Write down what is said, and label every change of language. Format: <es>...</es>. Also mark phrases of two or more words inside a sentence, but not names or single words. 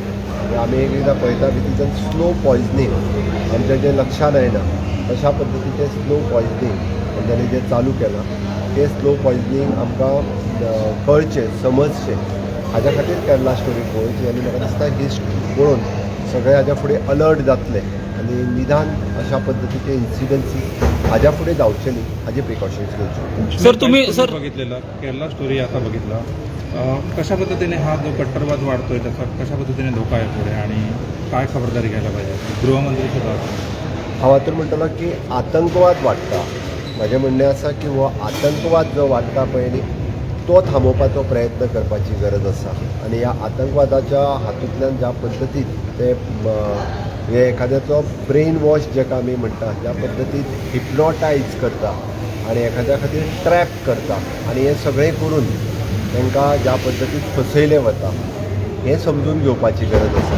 <kok>आमी एकदां पळयता की तितून</kok> <en>slow poisoning</en> <kok>आमच्या जें लक्षांत येना तशा पद्दतीचें</kok> <en>slow poisoning</en> <kok>तेंच्यांनी जें चालू केलां तें</kok> <en>slow poisoning</en> <kok>आमकां कळचें, समजचें हाज्या खातीर केरला स्टोरी पळोवची. आनी म्हाका दिसता ही पळोवन सगळे हाज्या फुडें अलर्ट जातले आनी निदान अशा पद्दतीचे इन्सिडंसीस हाज्या फुडें जावचे न्ही हाजे प्रिकॉशन्स घेवचे.</kok> <mr>सर तुम्ही बघितलेला केरला स्टोरी आता बघितला, कशा पद्धतीने हा जो कट्टरवाद वाढतोय त्याचा कशा पद्धतीने धोका आहे पुढे आणि काय खबरदारी घ्यायला पाहिजे? गृहमंत्री सुद्धा</mr> <kok>हांव तर म्हणटलो की आतंकवाद वाडटा. म्हजें म्हणणें आसा की हो आतंकवाद जो वाडटा पळय न्ही तो थांबोवपाचो प्रयत्न करपाची गरज आसा. आनी ह्या आतंकवादाच्या हातूंतल्यान ज्या पद्दतीन ते हे एखाद्याचो</kok> <en>brain wash</en> <kok>जेका आमी म्हणटा ज्या पद्दतीन हिप्नोटायज करता आनी एखाद्या खातीर ट्रॅप करता आनी हें सगळें करून तांकां ज्या पद्दतीन फसयलें वता हें समजून घेवपाची गरज आसा.</kok>